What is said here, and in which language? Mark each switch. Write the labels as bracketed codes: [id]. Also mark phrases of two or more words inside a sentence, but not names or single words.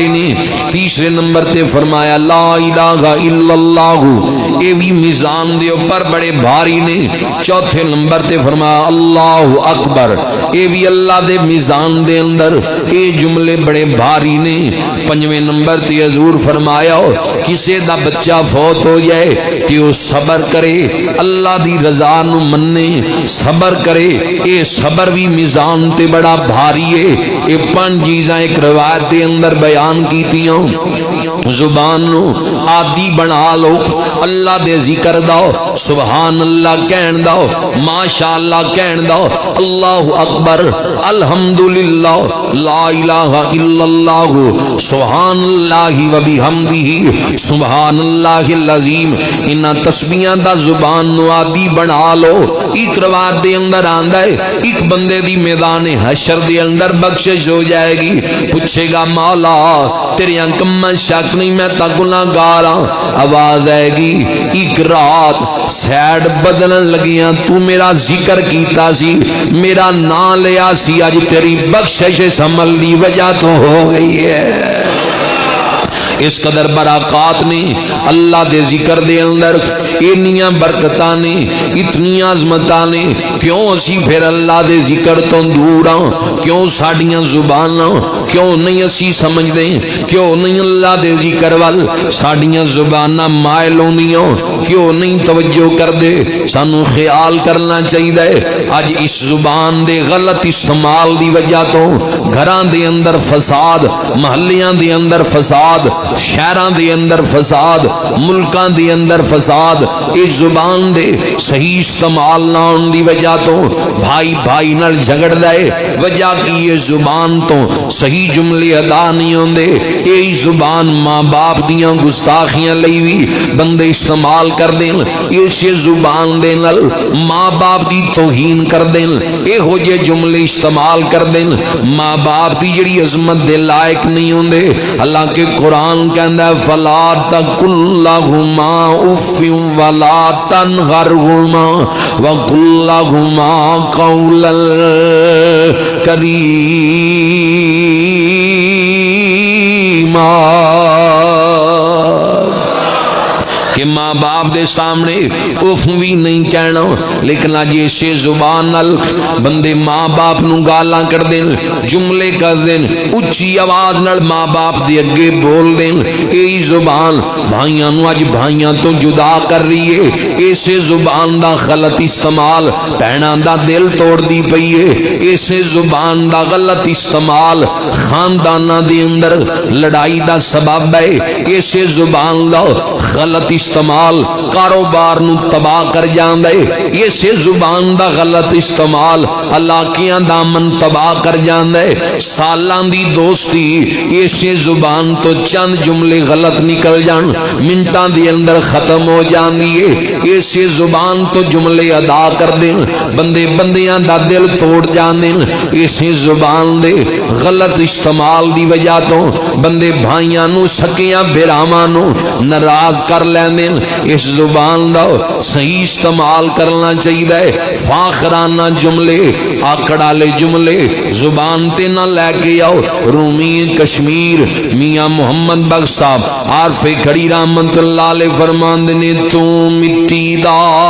[pa] نے تیسرے نمبر تے فرمایا [ar] لا الہ الا اللہ [pa] یہ بھی میزان دے اوپر بڑے بھاری نے چوتھے نمبر تے فرمایا [ar] اللہ اکبر [pa] یہ بھی اللہ دے میزان دے اندر یہ جملے بڑے بھاری نے پنجویں نمبر تے حضور فرمایا کسے دا بچہ فوت ہو جائے تے وہ صبر کرے اللہ دی رضا نو مننے صبر کرے یہ صبر بھی میزان تے بڑا بھاری ہے یہ پانچ چیزاں ایک روایت دے اندر بیان کیتیاں زبان نو عادی بنا لو اللہ دے ذکر داؤ [ar] سبحان اللہ [pa] کہن داؤ ماشاءاللہ کہن داؤ [ar] اللہ اکبر الحمدللہ لا الہ الا اللہ سبحان اللہ و بحمدہ سبحان اللہ العظیم [pa] انہاں تسبیحاں دا زبان نو عادی بنا لو ایک روایت دے اندر آندا ہے ایک بندے دی میدان حشر دے اندر بخشش ہو جائے گی پوچھے گا مولا تیرے کم شک نہیں میں تا گناہگار ہاں آواز آئے گی ایک رات سیڈ بدلن لگیاں تو میرا ذکر کیتا سی میرا نام لیا سی آج تیری بخشش سمل دی وجہ تو ہو گئی ہے اس قدر برکات نے اللہ دے ذکر دے اندر اتنیاں برکتاں نے اتنی عظمتاں نے کیوں اسی پھر اللہ دے ذکر تو دور ہاں کیوں ساڈیاں زباناں کیوں نہیں اسی سمجھ دیں کیوں نہیں اللہ دے ذکر وال ساڈیاں زباناں مائل ہوندیاں کیوں نہیں توجہ کر دے سانو خیال کرنا چاہیے اج اس زبان دے غلط استعمال دی وجہ تو گھراں دے اندر فساد محلیاں دے اندر فساد شہراں دے اندر فساد ملکاں دے اندر فساد اس زبان دے صحیح استعمال نہ ہون دی وجہ تو بھائی بھائی نال جھگڑ دے وجہ کی یہ زبان تو صحیح جملے ادا نہیں ہوندے یہی زبان ماں باپ دیاں گستاخیاں لئی وی بندے استعمال کر دیں اسی زبان دے نال ماں باپ دی توہین کر دیں اے ہو جے جملے استعمال کر دیں ماں باپ دی جڑی عظمت دے لائق نہیں ہوندے اللہ کے قرآن کہندا ہے [ar] فلا تقل لهما اف ولا تنهرهما وقل لهما قولا [pa] کریما کہ ماں باپ دے سامنے اف بھی نہیں کہنا لیکن آج اسے زبان نال بندے ماں باپ نو گالاں کر دیں جملے کر دیں اچھی آواز نال ماں باپ دے اگے بول دیں یہی زبان بھائیاں نو آج بھائیاں تو جدا کر رہی ہے اسے زبان دا غلط استعمال بہناں دا دل توڑ دی پئی ہے اسے زبان دا غلط استعمال خانداناں دے اندر لڑائی دا سبب ہے اسے زبان دا غلط استعمال کاروبار نو تباہ کر جاندے اسے زبان دا غلط استعمال علاقیاں دامن تباہ کر جاندے سالاں دی دوستی اسے زبان تو چند جملے غلط نکل جان منٹاں دی اندر ختم ہو جاندی ہے اسے زبان تو جملے ادا کر دیں بندے بندیاں دا دل توڑ جاندے اسے زبان دے غلط استعمال دی وجہ تو بندے بھائیاں نو سکیاں بھراواں نو ناراض کر لیندے اس زبان دا صحیح استعمال کرنا چاہیے فاخرانہ جملے آکڑالے جملے زبان تے نہ لے کے آؤ رومی کشمیر میاں محمد بخش صاحب عارف کھڑی [ar] رحمت اللہ علیہ [pa] فرماندے نے تو مٹی دا